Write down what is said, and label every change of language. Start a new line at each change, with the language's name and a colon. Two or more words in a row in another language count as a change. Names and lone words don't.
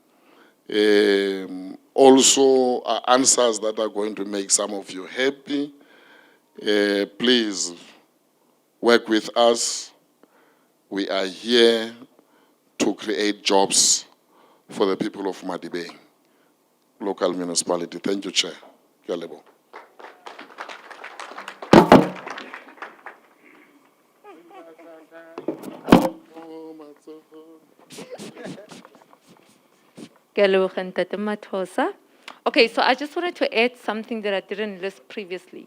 English: Also are answers that are going to make some of you happy. Please work with us. We are here to create jobs for the people of Madibeng, local municipality. Thank you, Chair.
Southern Sotho: Ke a leboha.
English: Okay, so I just wanted to add something that I didn't list previously.